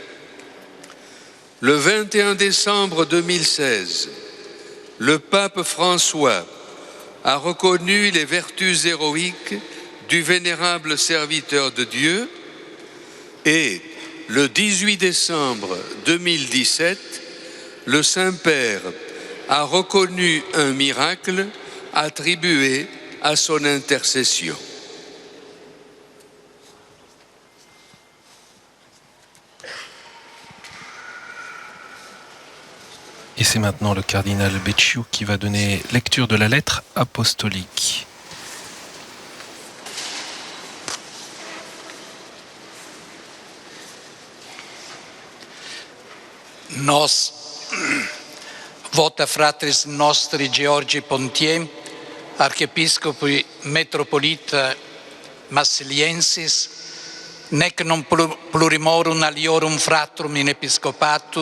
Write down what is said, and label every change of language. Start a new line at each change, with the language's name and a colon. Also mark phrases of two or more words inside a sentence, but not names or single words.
French: Le 21 décembre 2016, le pape François a reconnu les vertus héroïques du vénérable serviteur de Dieu et, le 18 décembre 2017, le Saint-Père a reconnu un miracle attribué à son intercession. Et c'est maintenant le cardinal Becciu qui va donner lecture de la lettre apostolique.
Latin: Nos, vota fratris nostri Georgi Pontier, archiepiscopi metropolita Massiliensis, nec non plurimorum aliorum fratrum in episcopatu,